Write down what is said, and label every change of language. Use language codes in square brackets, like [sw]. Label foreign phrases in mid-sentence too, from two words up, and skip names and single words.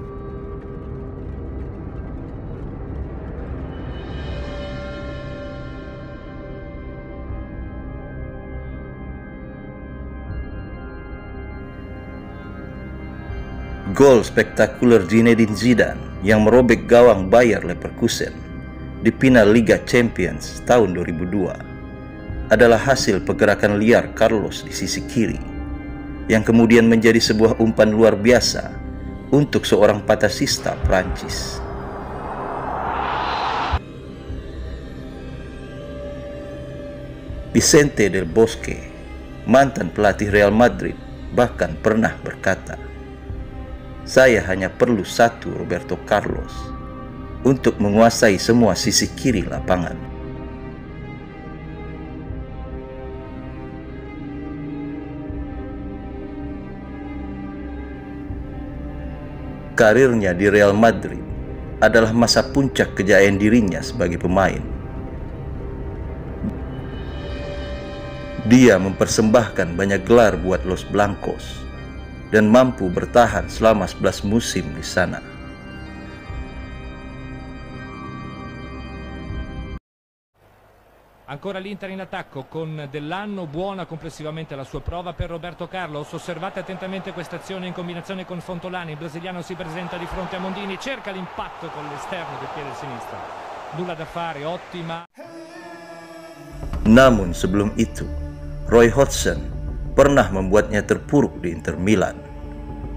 [id] Gol spektakuler Zinedine Zidane yang merobek gawang Bayer Leverkusen di final Liga Champions tahun 2002 adalah hasil pergerakan liar Carlos di sisi kiri yang kemudian menjadi sebuah umpan luar biasa untuk seorang patasista Prancis. Vicente del Bosque, mantan pelatih Real Madrid, bahkan pernah berkata, "Saya hanya perlu satu Roberto Carlos untuk menguasai semua sisi kiri lapangan." Karirnya di Real Madrid adalah masa puncak kejayaan dirinya sebagai pemain. Dia mempersembahkan banyak gelar buat Los Blancos dan mampu bertahan selama 11 musim di sana. [it] Ancora l'Inter in attacco con Dell'Anno, buona complessivamente la sua prova per Roberto Carlos. Osservate attentamente questa azione in combinazione con Fontolani. Il brasiliano si presenta di fronte a Mondini, cerca l'impatto con l'esterno del piede sinistro. Nulla da fare, ottima. [id] Namun sebelum itu, Roy Hodgson pernah membuatnya terpuruk di Inter Milan.